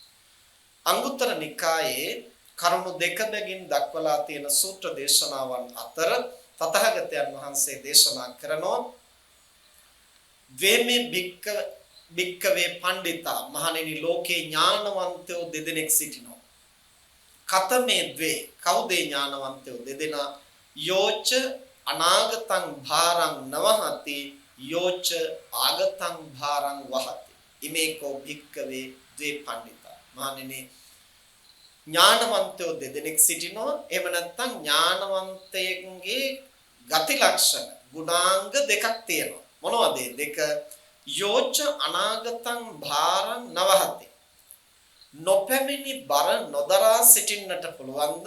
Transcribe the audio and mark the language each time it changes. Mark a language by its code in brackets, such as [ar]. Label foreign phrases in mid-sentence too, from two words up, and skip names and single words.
[si] අංගුත්තර නිකායේ කරුණු දෙකකින් දක්වලා තියෙන සූත්‍ර දේශනාවන් අතර තථාගතයන් වහන්සේ දේශනා කරනවා [pi] වේමේ භික්කවේ පණ්ඩිතා [si] මහණෙනි ලෝකේ ඥානවන්තයෝ දෙදෙනෙක් සිටිනවා. [pi] කතමේ ද්වේ [si] කවුද ඥානවන්තයෝ දෙදෙනා [pi] යෝච අනාගතං භාරං නවහති යෝච ආගතං භාරං වහති. ඉමේකෝ භික්කවේ ද්වේ පණ්ඩිතා. [si] මහණෙනි ඥානවන්තයෝ දෙදෙනෙක් සිටිනවා. එහෙම නැත්නම් ඥානවන්තයෙකුගේ ගති ලක්ෂණ ගුණාංග දෙකක් තියෙනවා. මොනවද ඒ දෙක? [pi] යෝච අනාගතං භාරං නවහති. [si] නොපැමිණි බර නොදරා සිටින්නට පුළුවන්ද?